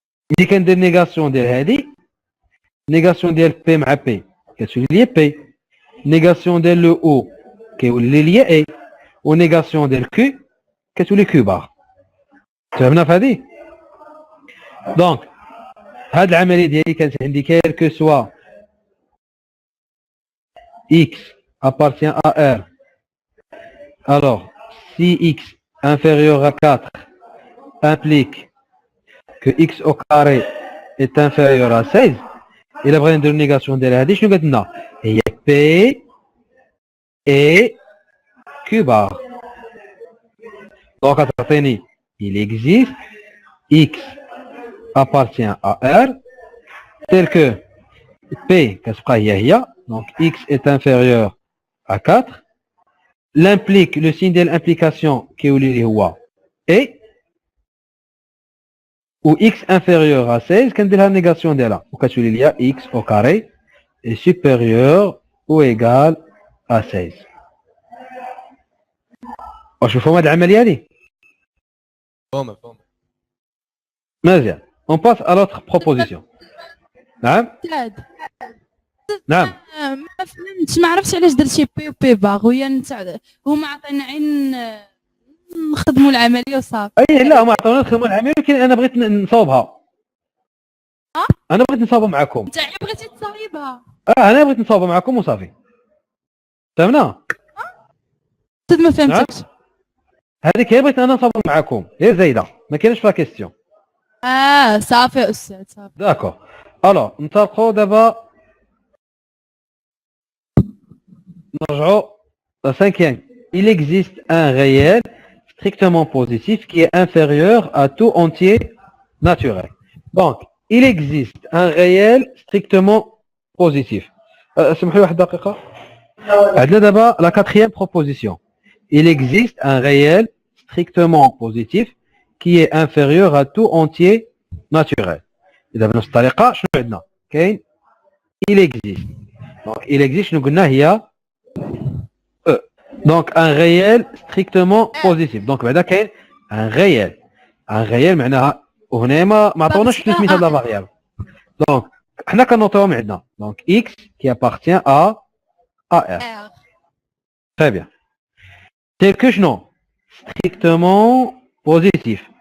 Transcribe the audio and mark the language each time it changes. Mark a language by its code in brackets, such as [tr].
[ar] ملي كندير نيغاسيون ديال هادي نيغاسيون ديال P مع P كتولي لي P. نيغاسيون ديال لو او كيولي لي اي ونيغاسيون ديال كيو كتولي كيو بار. فهمنا في هذه؟ دونك هاد العمليه ديالي كانت عندي كيلكو سوا [fr] x appartient à R. Alors si x inférieur à 4 implique que x au carré est inférieur à 16. [ar] إلا بغينا نديرو نيغاسيون ديال هادي شنو قالت لنا؟ هي [fr] P et Q bar. Donc غتعطيني il existe x appartient à R tel que P [ar] كتبقى هي [fr] donc x est inférieur à 4. L'implique le signe ديال l'implication [ar] كيولي لي هو [fr] et ou x inférieur à 16 [ar] كندير لها نيغاسيون ديالها وكتولي ليا [fr] x au carré est supérieur ou égal à 16. [ar] واش مفهوم هاد العمليه هادي؟ فهمت. مزيان. [fr] on passe à l'autre proposition. [ar] نعم نعم ما فهمتش، ما عرفتش علاش درتي بي وبي باغ ويا نتاع هما عطينا عين نخدموا العمليه وصافي. اي لا ما عطاونا نخدموا العمليه ولكن انا بغيت نصاوبها. انا بغيت نصاوبها معكم. انت بغيتي تصايبها؟ انا بغيت نصاوبها معكم وصافي. فهمنا؟ ما فهمتكش. هذيك هي بغيت انا نصاوبها معكم هي زايده ما كاينش فيها كيستيون. صافي استاذ صافي. داكور. الوغ نطلقوا دابا نرجعوا cinquième. [fr] Il existe un réel strictement positif qui est inférieur à tout entier naturel. Donc, il existe un réel strictement positif. [ar] سمحوا لي واحد دقيقة. عندنا دابا [fr] la quatrième proposition. Il existe un réel strictement positif qui est inférieur à tout entier naturel. [ar] إذا بنفس الطريقة شنو عندنا؟ كاين [fr] il existe. Donc, il existe [ar] شنو قلنا هي [fr] Donc un réel strictement positif. Donc [ar] بعدا كاين [fr] un réel. Un réel [ar] معناها وهنا ما عطوناش سميت هاد لا فاريابل. Donc حنا كنوطيوهم عندنا. [fr] Donc x qui appartient à R. Très bien. Tel que شنو؟ strictement positif.